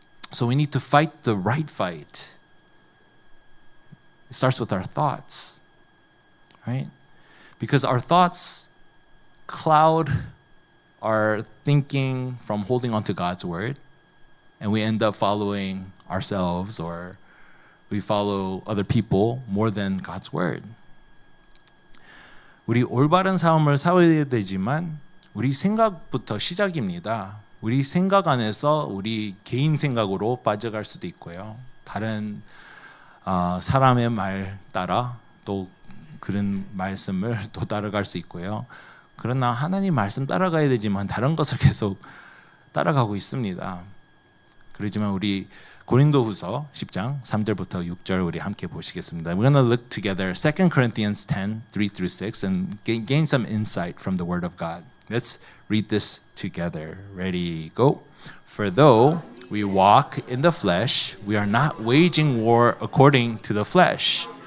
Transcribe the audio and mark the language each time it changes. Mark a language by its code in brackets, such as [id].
[en] So we need to fight the right fight. It starts with our thoughts, right? Because our thoughts cloud our thinking from holding on to God's word, and we end up following ourselves or we follow other people more than God's word. [ko] 우리 올바른 삶을 살아야 되지만 우리 생각부터 시작입니다. 우리 생각 안에서 우리 개인 생각으로 빠져갈 수도 있고요. 다른 사람의 말 따라 또 그런 말씀을 또 따라갈 수 있고요. 그러나 하나님 말씀 따라가야 되지만 다른 것을 계속 따라가고 있습니다. 그렇지만 우리 고린도후서 10장 3절부터 6절 우리 함께 보시겠습니다. [en] We're going to look together 2 Corinthians 10, 3 through 6 and gain some insight from the word of God. Let's read this together. Ready, go. For though we walk in the flesh, we are not waging war according to the flesh.